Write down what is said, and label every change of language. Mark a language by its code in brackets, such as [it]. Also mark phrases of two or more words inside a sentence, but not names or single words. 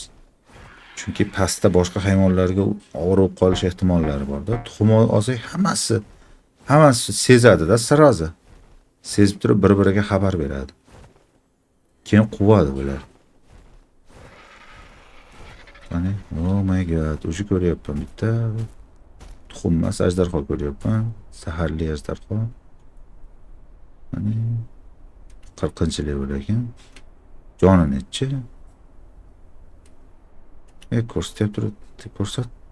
[uz] Chunki pastda boshqa hayvonlarga og'rib qolish ehtimollari bor-da. Tuxum olsak hammasi sezadi-da, sirazi. Sezib turib bir-biriga xabar beradi. Keyin quvadi bular. Qani, [en] oh my god, [uz] o'sha ko'ryapman bitta tuxum emas, ajdarho ko'ryapman. Saharli ajdarho. Qani 40-level ekan. Joni nechi? Ko'rsatib turibdi, ko'rsat.